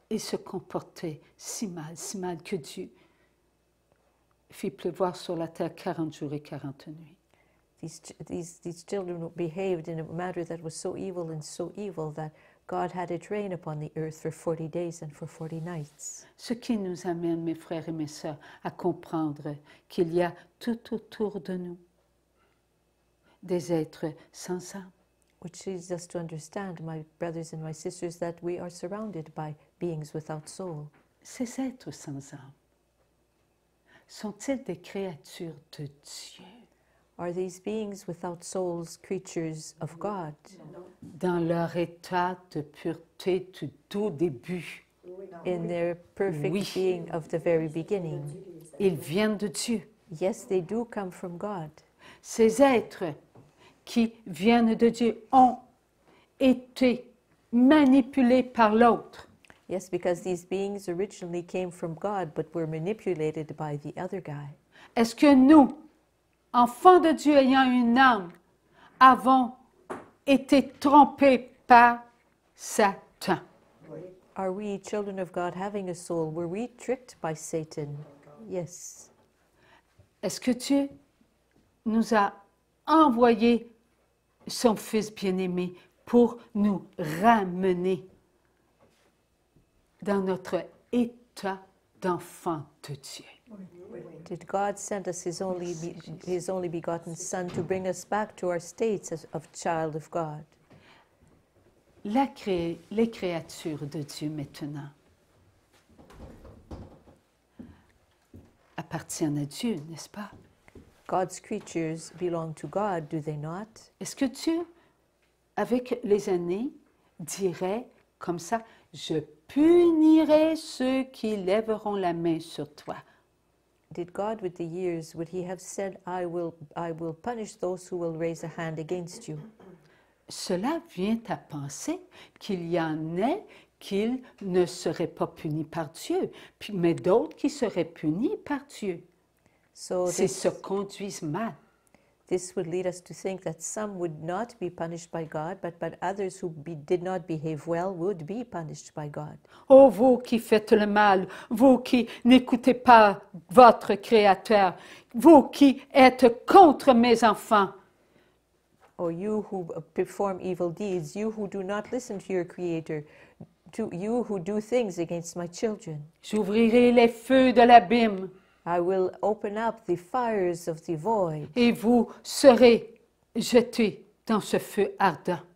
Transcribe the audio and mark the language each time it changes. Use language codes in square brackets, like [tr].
[fr] Ils se comportaient si mal que Dieu fit pleuvoir sur la terre 40 jours et 40 nuits. [en] These children behaved in a manner that was so evil that God had it rain upon the earth for 40 days and for 40 nights. [fr] Ce qui nous amène, mes frères et mes sœurs, à comprendre qu'il y a tout autour de nous des êtres sans âme. [en] Which leads us to understand, my brothers and my sisters, that we are surrounded by beings without soul. [fr] Ces êtres sans âme sont-ils des créatures de Dieu? [en] Are these beings without souls creatures of God? [fr] Dans leur état de pureté du tout début, [en] In their perfect [fr] Oui. [en] being of the very beginning? [fr] ils viennent de Dieu. [en] Yes, they do come from God. [fr] Ces êtres qui viennent de Dieu ont été manipulés par l'autre. [en] Yes, because these beings originally came from God but were manipulated by the other guy. [fr] Est-ce que nous, enfants de Dieu ayant une âme, avons été trompés par Satan? [en] Are we, children of God, having a soul? Were we tricked by Satan? Yes. [fr] Est-ce que Dieu nous a envoyé son Fils bien-aimé pour nous ramener dans notre état d'enfant de Dieu? [en] Did God send us His only begotten Son to bring us back to our states of child of God? [fr] Les créatures de Dieu maintenant appartiennent à Dieu, n'est-ce pas? [en] God's creatures belong to God, do they not? [fr] Est-ce que Dieu, avec les années, dirait comme ça, « Je punirai ceux qui lèveront la main sur toi ». [en] Did God, with the years, would He have said, I will punish those who will raise a hand against you? [fr] Cela vient à penser qu'il y en a qui ne seraient pas punis par Dieu, mais d'autres qui seraient punis par Dieu. [en] So [fr] S'ils se conduisent mal. [en] this would lead us to think that some would not be punished by God, but others who did not behave well would be punished by God. [fr] Oh, vous qui faites le mal, vous qui n'écoutez pas votre Créateur, vous qui êtes contre mes enfants, [en] Or you who perform evil deeds, you who do not listen to your Creator, to you who do things against my children. [fr] j'ouvrirai les feux de l'abîme [en] I will open up the fires of the void, [fr] et vous serez jetés dans ce feu ardent.